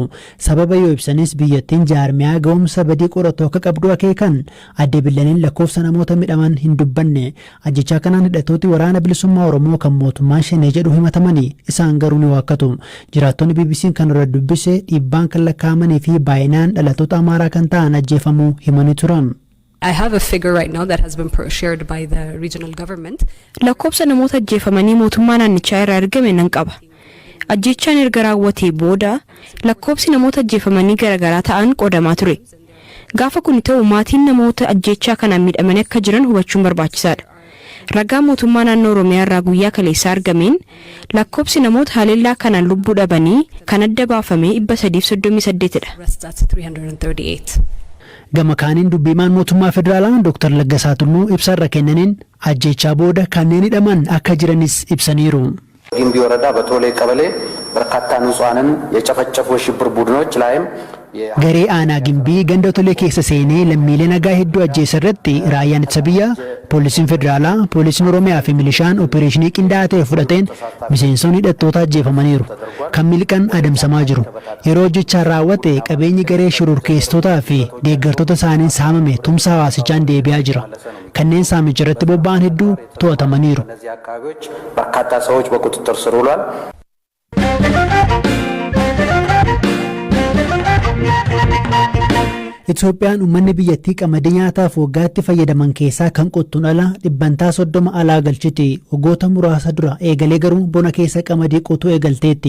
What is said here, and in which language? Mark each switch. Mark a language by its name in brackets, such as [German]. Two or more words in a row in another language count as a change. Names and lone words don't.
[Oromo] Sababa yoo ibsanis biyyattiin jaarmiyaa ga'umsa badii qoratu akka qabdu akeekan. Adde Billaaneen lakkoofsa namoota midhaman hin dubbanne. Ajjeechaa kanaan hidhattooti waraana bilisummaa Oromoo kan mootummaan shanee jedhu himatamanii isaan garuu ni waakkatu. Jiraattonni BBC'n kan irra dubbise dhiibbaan kan lakkaa'amanii fi baay'inaan dhalattoota Amaaraa kan ta'an ajjeefamuu himanii turan. [English] I have a figure right now that has been shared by the regional government. [Oromo] Lakkoofsa namoota ajjeefamanii mootummaa naannichaa irraa argame nan qaba. Ajjeechaan erga raawwatee booda lakkoofsi namoota ajjeefamanii garaagaraa ta'an qoodamaa ture. Gaafa kun ta'u maatiin namoota ajjeechaa kanaan miidhamanii akka jiran hubachuun barbaachisaadha. Ragaa mootummaa naannoo Oromiyaa irraa guyyaa kaleessaa argameen lakkoofsi namoota haleellaa kanaan lubbuu dhabanii kan adda baafame 338 dha. Gama kaaniin dubbiimaan mootummaa federaalaa Dr. Laggasaa Tulluu ibsaarra kennaniin ajjeechaa booda kanneen hidhaman akka jiranis ibsaniiru. [Amharic] ግንቢ ወረዳ በቶሌ ቀበሌ በርካታ ንጹሃንን የጨፈጨፉ የሽብር ቡድኖች ላይም [Oromo] Garee aanaa gimbii ganda tolee keessa seenee lammiilee nagaa hedduu ajjeessa irratti raayyaan ittisa biyyaa, poolisiin federaalaa, poolisiin Oromiyaa fi milishaan opereeshinii qindaa'aa ta'e fudhateen miseensonni hidhattoota ajjeefamaniiru. Kan miliqan adamsamaa jiru. Yeroo hojjechaan raawwate qabeenyi garee shororkeessitootaa fi deeggartoota isaaniin saamame tumsa hawaasichaan deebi'aa jira. Kanneen saamicha irratti bobba'an hedduu to'atamaniiru. [Amharic] በርካታ ሰዎች በቁጥጥር ስር ውሏል. [Oromo] Itoophiyaan uummanni biyyattii qamadii nyaataaf waggaatti fayyadaman keessaa kan qottuun ala dhibbantaa 30 alaa galchiti. Waggoota muraasa dura eegalee garuu bona keessa qamadii qotuu eegalteetti.